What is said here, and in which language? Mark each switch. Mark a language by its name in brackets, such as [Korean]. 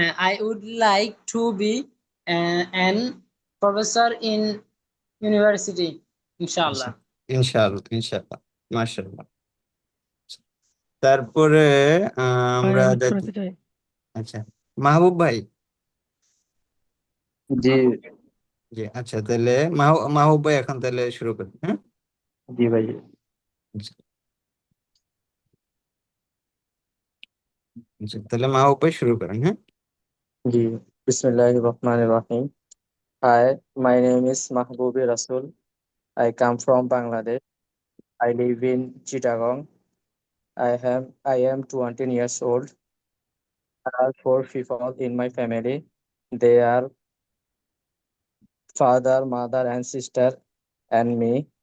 [English] I would like to be an professor in university. [Bangla] আচ্ছা, [Arabic] Inshallah. ইনশাআল্লাহ ইনশাআল্লাহ, মাশাআল্লাহ। [Bangla] তারপরে ভাই আমরা আমি যাচ্ছি। শোনাতে চাই। আচ্ছা, মাহবুব ভাই। জি। জি আচ্ছা, তাহলে মাহবুব ভাই এখন তাহলে শুরু করেন। হ্যাঁ, জি ভাই। আচ্ছা, আচ্ছা, তাহলে মাহবুব ভাই শুরু করেন। হ্যাঁ, জি। [Arabic] বিসমিল্লাহির রহমানির রহিম। [English] Hi, my name is Mahbubi Rasul. I come from Bangladesh. I live in Chittagong. I am 20 years old. There are four people in my family. They are father, mother, and sister, and me.